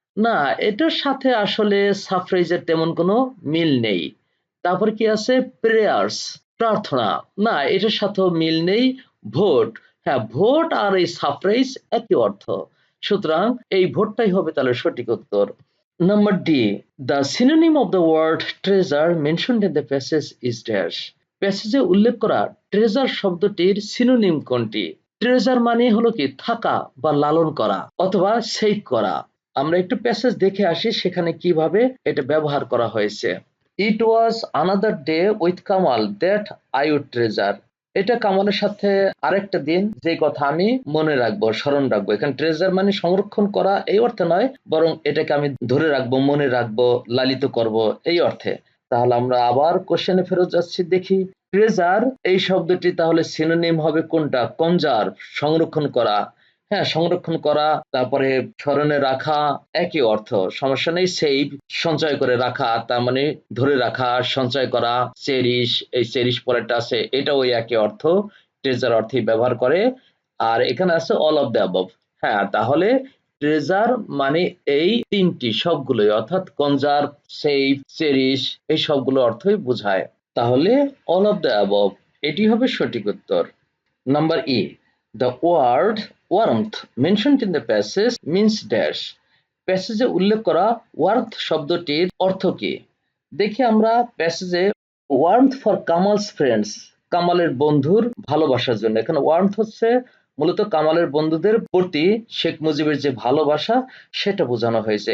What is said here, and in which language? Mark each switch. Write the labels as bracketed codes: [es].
[bn] না এটার সাথে আসলে সাফ্রেজের তেমন কোনো মিল নেই। তারপর কি আছে প্রেয়ার্স, প্রার্থনা, না এটার সাথেও মিল নেই। ভোট, হ্যাঁ ভোট আর এই সাফ্রেজ একই অর্থ, সুতরাং এই ভোটটাই হবে তাহলে সঠিক উত্তর। [en] Number D. The synonym of the word treasure mentioned in the passage is dash. [bn] প্যাসেজে উল্লেখ করা ট্রেজার শব্দটির সিনোনিম কোনটি? ট্রেজার মানে হলো কি থাকা বা লালন করা অথবা সেভ করা। আমরা একটু প্যাসেজ দেখে আসি সেখানে কিভাবে এটা ব্যবহার করা হয়েছে। [en] It was another day with Kamal that I would treasure. [bn] এটা কামালের সাথে আরেকটা দিন যে কথা আমি মনে রাখবো, স্মরণ রাখবো। এখানে ট্রেজার মানে সংরক্ষণ করা এই অর্থে নয়, বরং এটাকে আমি ধরে রাখবো, মনে রাখবো, লালিত করব এই অর্থে। তাহলে আমরা আবার কোশ্চেনে ফেরত যাচ্ছি, দেখি ট্রেজার এই শব্দটি তাহলে সিনোনিম হবে কোনটা? কনজার্ভ, সংরক্ষণ করা। হ্যাঁ সংরক্ষণ করা, তারপরে স্মরণে রাখা, একই অর্থ, সমস্যা নেই। সেভ, সঞ্চয় করে রাখা, তার মানে ধরে রাখা, সঞ্চয় করা। চেরিশ, এই চেরিশ পরেরটা আছে, এটাও ওই একই অর্থ, ট্রেজার অর্থেই ব্যবহার করে। আর এখানে আছে [en] All of the above. [bn] হ্যাঁ তাহলে ট্রেজার মানে এই তিনটি সবগুলোই, অর্থাৎ কনজার্ভ, সেভ, চেরিশ, এই সবগুলো অর্থই বোঝায়। তাহলে [en] all of the above [bn] এটি হবে সঠিক উত্তর। Number E, [en] The word warmth mentioned in the passage means dash। [bn] প্যাসেজে উল্লেখ করা ওয়ার্থ শব্দটির অর্থ কি? দেখি আমরা প্যাসেজে [en] warmth for Kamal's friends, [bn] কামালের বন্ধুর ভালোবাসার জন্য, এখানে ওয়ার্মথ হচ্ছে মূলত কামালের বন্ধুদের প্রতি শেখ মুজিবের যে ভালোবাসা সেটা বোঝানো হয়েছে।